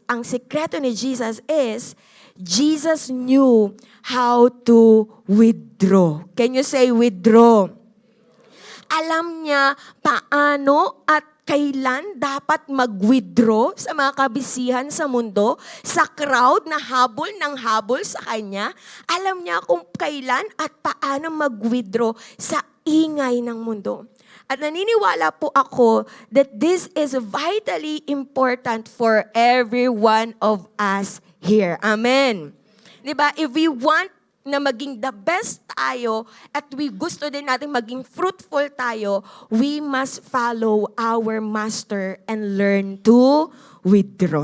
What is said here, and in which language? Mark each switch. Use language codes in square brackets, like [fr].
[tl] Ang sikreto ni [en] Jesus is, Jesus knew how to withdraw. Can you say withdraw? [tl] Alam niya paano at kailan dapat mag-withdraw sa mga kabisihan sa mundo, sa crowd na habol ng habol sa kanya. Alam niya kung kailan at paano mag-withdraw sa ingay ng mundo. At naniniwala po ako [en] that this is vitally important for every one of us here. Amen. [tl] Diba? [en] If we want na maging the best tayo at we gusto din natin maging fruitful tayo, we must follow our master and learn to withdraw.